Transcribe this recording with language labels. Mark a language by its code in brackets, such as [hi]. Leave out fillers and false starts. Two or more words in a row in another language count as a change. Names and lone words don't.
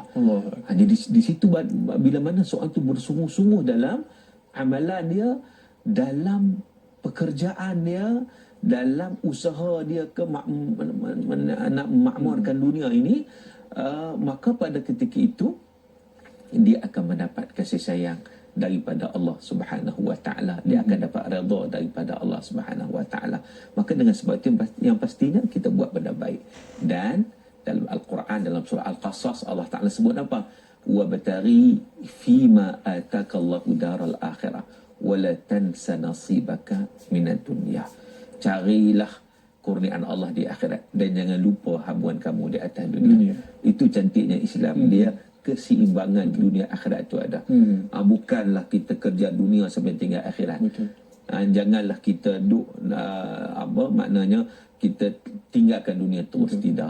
[ms] Jadi di situ bila mana seorang itu bersungguh-sungguh dalam amalan dia, dalam pekerjaan dia, dalam usaha dia nak memakmurkan dunia ini, maka pada ketika itu dia akan mendapat kasih sayang daripada Allah [ar] سبحانه وتعالى. [ms] Dia akan dapat redha daripada Allah [ar] سبحانه وتعالى. [ms] Maka dengan sebab itu yang pastinya kita buat benda baik. Dan dalam Al-Quran, dalam surah Al-Qasas, Allah Ta'ala sebut apa? [ar] وابتغ فيما آتاك الله الدار الآخرة ولا تنس نصيبك من الدنيا. [ms] Carilah kurniaan Allah di akhirat dan jangan lupa habuan kamu di atas dunia. Itu cantiknya Islam. Dia keseimbangan dunia akhirat itu ada. Bukanlah kita kerja dunia sampai tinggal akhirat. Janganlah kita maknanya kita tinggalkan dunia terus, tidak.